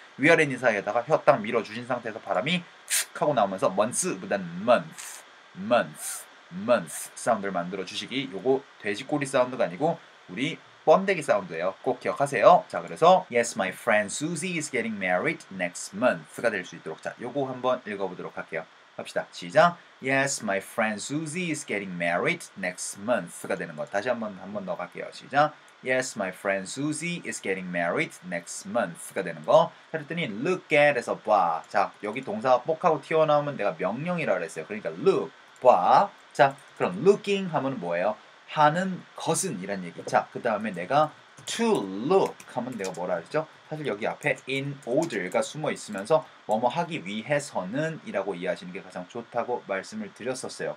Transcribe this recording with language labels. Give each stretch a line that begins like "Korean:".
Korean: 위아래 있는 사이에다가 혀 딱 밀어주신 상태에서 바람이 툭 하고 나오면서 month보다는 month 사운드를 만들어 주시기. 요거 돼지꼬리 사운드가 아니고 우리 번데기 사운드예요. 꼭 기억하세요. 자, 그래서
English: Yes, my friend Susie is getting married next month
Korean: 가 될 수 있도록 자, 요거 한번 읽어보도록 할게요. 합시다. 시작.
English: Yes, my friend Susie is getting married next month가
Korean: 되는 거. 다시 한번 더 갈게요. 시작.
English: Yes, my friend Susie is getting married next month가
Korean: 되는 거. 자, 그랬더니 look at에서 봐. 자, 여기 동사가 뽁하고 튀어나오면 내가 명령이라 그랬어요. 그러니까 look, 봐. 자, 그럼 looking 하면 뭐예요? 하는 것은 이란 얘기. 자, 그 다음에 내가 to look 하면 내가 뭐라 그랬죠? 사실 여기 앞에 in order가 숨어 있으면서 뭐뭐 하기 위해서는 이라고 이해하시는 게 가장 좋다고 말씀을 드렸었어요.